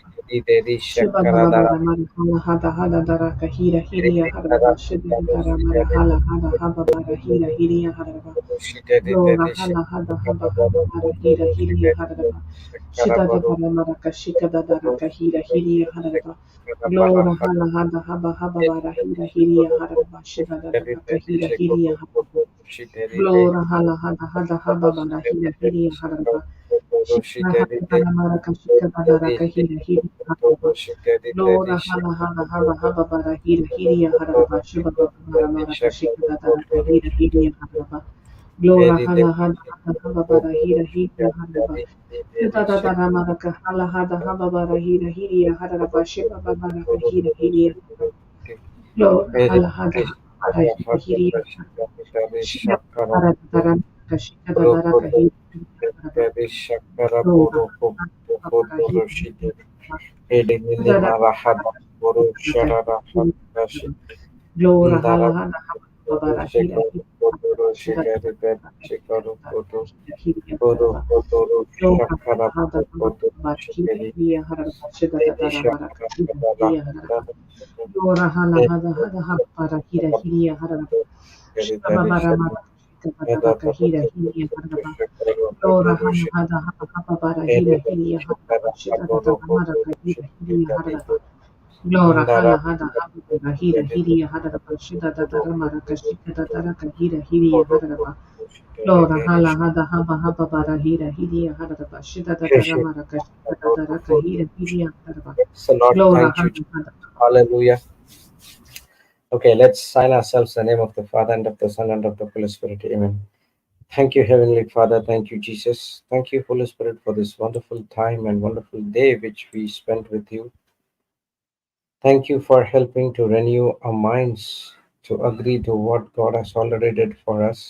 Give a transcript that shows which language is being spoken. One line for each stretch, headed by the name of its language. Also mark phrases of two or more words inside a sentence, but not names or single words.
English: Ideri Shiba Shakara Baba Dara Bara Mara Hala Hada Hada Dara Kahira Hiria Dara Haraba Shiba Dara Mara Hala Hada Haba Bara Hira Hiria Haraba Lora Hala Hada Haba Haba Bara Hira Hiria Haraba Shida Dara Mara Kashika Dara Kahira Hiria Haraba Lora Hala Hada Haba Haba Bara Hira Hiria Haraba Shiba Dara Kahira Hiria Haraba Lora Hala Hada Hada Haba Bara Hira Hiria Haraba Shikara Hada Mara Kashika Dara Kahira Hiria Haraba Lora hala hala haba haba bara hira hiriya haraba shiba baba bara mara kashika dara kahira hiriya haraba Lora hala hala haba haba bara hira hiriya haraba Shida dara mara kahala hada haba bara hira hiriya haraba shiba baba bara kahira hiriya Lora hala hada haba bara hira hiriya haraba Shida dara dara mara kashika dara kahira hiriya haraba Lora hala haba bara hira hiriya haraba Shida dara Glora hala hala hala babara hira hira shida hira haraba Glora hala hala hala babara hira hira haraba shida dara mara hira hira haraba Glora hala hala hala hala babara hira hira haraba shida babara mara shida dara hira hira haraba Glora hala hala hala hala babara hira hira haraba shida dara mara hira hira haraba Glora hala hada haba bara hira hiriya hada ba shida da da mara kashika da da ka hira hiriya hada ba Glora hala hada haba haba bara hira hiriya hada ba shida da da mara kashika da da ka hira hiriya hada ba So, Lord, Glora thank you. hala hada Hallelujah. Okay, let's sign ourselves in the name of the Father and of the Son and of the Holy Spirit. Amen. Thank you, Heavenly Father. Thank you, Jesus. Thank you, Holy Spirit, for this wonderful time and wonderful day which we spent with you. Thank you for helping to renew our minds to agree to what God has already did for us.